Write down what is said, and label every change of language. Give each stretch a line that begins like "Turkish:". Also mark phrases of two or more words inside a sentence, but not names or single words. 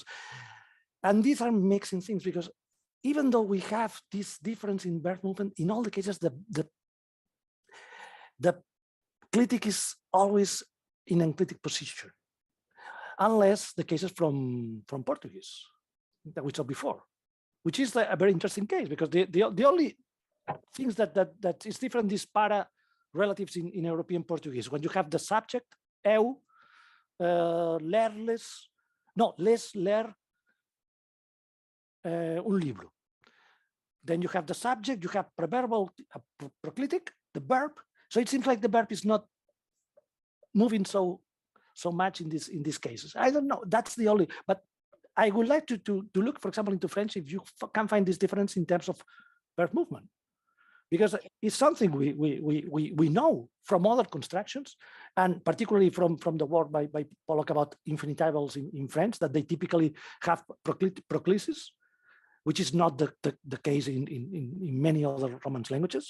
English: And these are mixing things, because even though we have this difference in verb movement, in all the cases, the clitic is always in enclitic position, unless the cases from Portuguese that we saw before, which is a very interesting case, because the only things that is different is para relatives in European Portuguese. When you have the subject, eu, les ler un libro. Then you have the subject, you have preverbal, proclitic, the verb. So it seems like the verb is not moving so much in these cases. I don't know. That's the only. But I would like to look, for example, into French, if you can find this difference in terms of verb movement, because it's something we know from other constructions, and particularly from the work by Pollock about infinitivals in French, that they typically have proclisis, which is not the case in many other Romance languages.